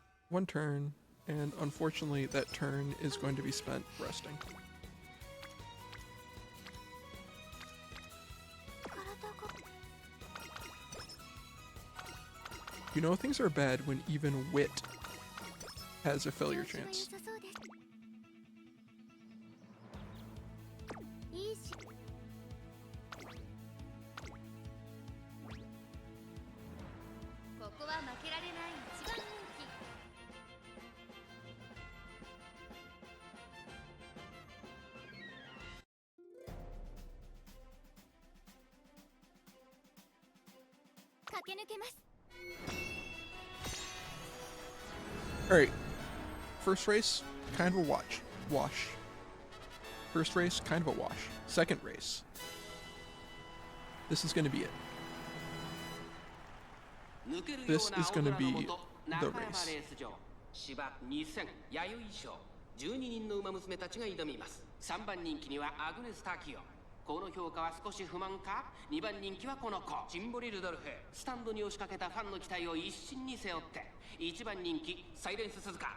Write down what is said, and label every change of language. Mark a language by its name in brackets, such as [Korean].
[English] One turn, and unfortunately that turn is going to be spent resting. [Japanese] 体が。 [English] You know things are bad when even wit has a failure chance. [Japanese] 調子が良さそうです。いいこは負けられない一番人気。駆け抜けます。 [English] Alright. First race, kind of a wash. First race, kind of a wash. Second race. This is going to be it. This is going to be the race. [Japanese] 芝2000弥生賞12人の馬娘たちが挑みます。 3番人気にはアグネス・タキオ。この評価は少し不満か。 2番人気はこの子シンボリ・ルドルフ。スタンドに押しかけたファンの期待を一身に背負って1番人気サイレンス・鈴鹿。